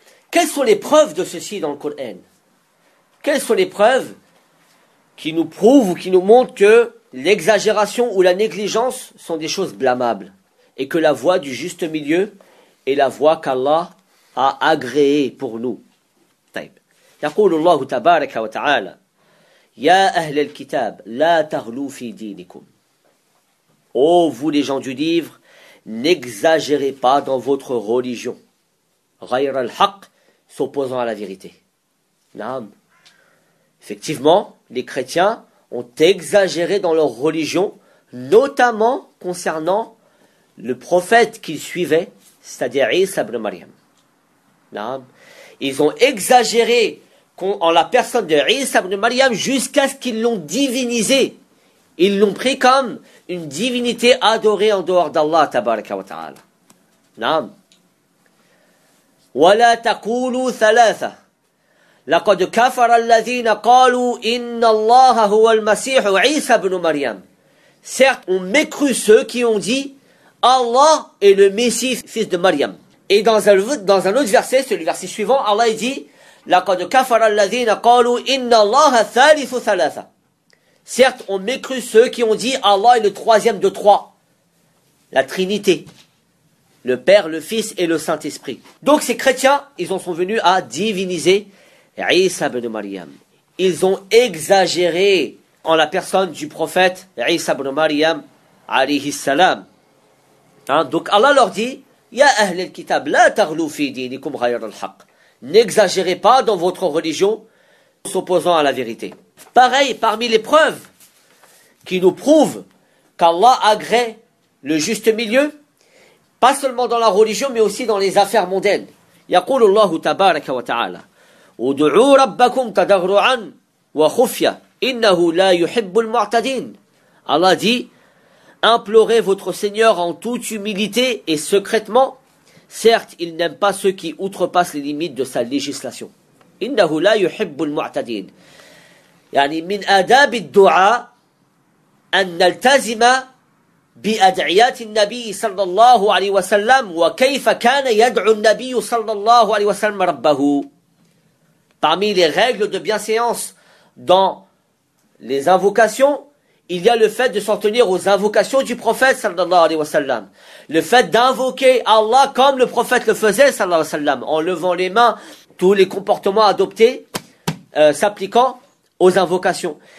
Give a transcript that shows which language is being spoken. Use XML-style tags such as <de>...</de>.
<fr>Quelles sont les preuves de ceci dans le Coran? Quelles sont les preuves qui nous prouve ou qui nous montre que l'exagération ou la négligence sont des choses blâmables et que la voie du juste milieu est la voie qu'Allah a agréée pour nous.</fr> <ar>طيب. يقول الله تبارك وتعالى: يا أهل الكتاب لا تغلو في دينكم.</ar> <fr>Ô vous les gens du livre, n'exagérez pas dans votre religion.</fr> <ar>غير الحق,</ar> <fr>s'opposant à la vérité.</fr> <ar>نعم.</ar> <fr>Effectivement, les chrétiens ont exagéré dans leur religion, notamment concernant le prophète qu'ils suivaient, c'est-à-dire Isa ibn Maryam. Ils ont exagéré en la personne de Isa ibn Maryam jusqu'à ce qu'ils l'ont divinisé. Ils l'ont pris comme une divinité adorée en dehors d'Allah, tabaraka wa ta'ala.</fr> <ar>Naam. وَلَا تَقُولُوا ثَلَاثَةً. لقد كفر الذين قالوا إن الله هو المسيح عيسى بن مريم.</ar> <fr>Certes, on mécru ceux qui ont dit Allah est le Messie, fils de Maryam. Et dans un autre verset, c'est le verset suivant, Allah dit</fr> <ar>لقد كفر الذين قالوا إن الله ثالث ثلاثة.</ar> <fr>Certes, on mécru ceux qui ont dit Allah est le troisième de trois, la Trinité. Le Père, le Fils et le Saint-Esprit. Donc ces chrétiens, ils en sont venus à diviniser Isa ibn Maryam. ils ont exagéré en la personne du prophète Isa ibn Maryam alayhi salam. Hein? Donc Allah leur dit:</fr> <ar>Ya ahl al-kitab, la taghlu fi dinikum ghayr al-haq.</ar> <fr>N'exagérez pas dans votre religion en s'opposant à la vérité. Pareil, parmi les preuves qui nous prouvent qu'Allah agrée le juste milieu, pas seulement dans la religion, mais aussi dans les affaires mondaines.</fr> <ar>يقول الله تبارك وتعالى ودعوا ربكم تضرعا وخفيا إنه لا يحب المعتدين.</ar> <fr>Allah dit: implorez votre Seigneur en toute humilité et secrètement, certes il n'aime pas ceux qui outrepassent les limites de sa législation.</fr> <ar>إنه لا يحب المعتدين. يعني من آداب الدعاء أن نلتزم بأدعيات النبي صلى الله عليه وسلم وكيف كان يدعو النبي صلى الله عليه وسلم ربه.</ar> <fr>Parmi les règles de bienséance dans les invocations, il y a le fait de s'en tenir aux invocations du prophète صلى الله عليه وسلم. Le fait d'invoquer Allah comme le prophète le faisait صلى الله عليه وسلم, en levant les mains, tous les comportements adoptés s'appliquant aux invocations.</fr>